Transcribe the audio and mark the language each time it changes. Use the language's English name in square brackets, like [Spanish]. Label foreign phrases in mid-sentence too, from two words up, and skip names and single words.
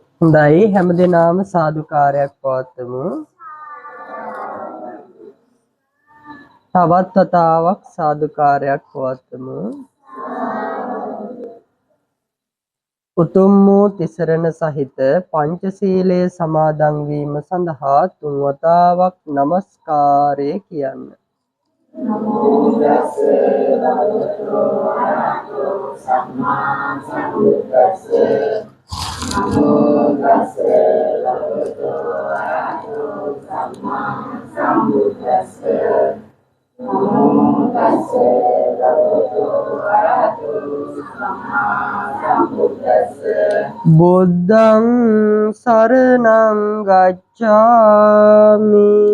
[Sinhala] හොඳයි හැමදෙනාම සාදුකාරයක් පවත්වමු. තවත් වතාවක් සාදුකාරයක් පවත්වමු. උතුම් වූ තිසරණ සහිත පංචශීලය සමාදන් වීම සඳහා තුන් වතාවක් নমස්කාරය කියන්න. [Pali] නමෝ තස්ස භගවතු වරහතෝ සම්මා සම්බුද්දස්ස නමෝ තස්ස භගවතු වරහතෝ සම්මා සම්බුද්දස්ස නමෝ තස්ස භගවතු වරහතෝ සම්මා සම්බුද්දස්ස බුද්ධං සරණං ගච්ඡාමි